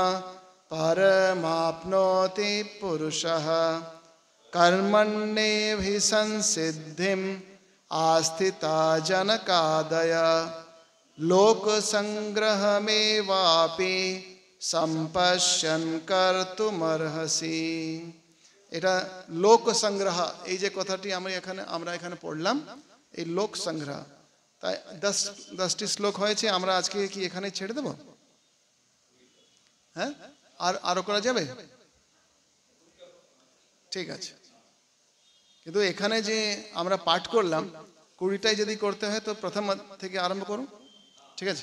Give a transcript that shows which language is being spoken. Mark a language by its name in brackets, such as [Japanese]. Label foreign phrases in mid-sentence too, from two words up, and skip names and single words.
[Sanskrit] परमाप्नोति पुरुषः कर्मण्येहि संसिद्धिम् आस्थिता जनकादय लोकसंग्रहमेवापि सम्पश्यन् कर्तुमर्हसि। [Bangla] এটা লোক সংগ্রহ, এই যে কথাটি আমরা এখানে পড়লাম, এই লোক সংগ্রহ। তাই 10টি শ্লোক হয়েছে। আমরা আজকে কি এখানে ছেড়ে দেব? হ্যাঁ, আরো করা যাবে? ঠিক আছে, কিন্তু এখানে যে আমরা পাঠ করলাম 20টাই যদি করতে হয় তো প্রথম থেকে আরম্ভ করুন, ঠিক আছে?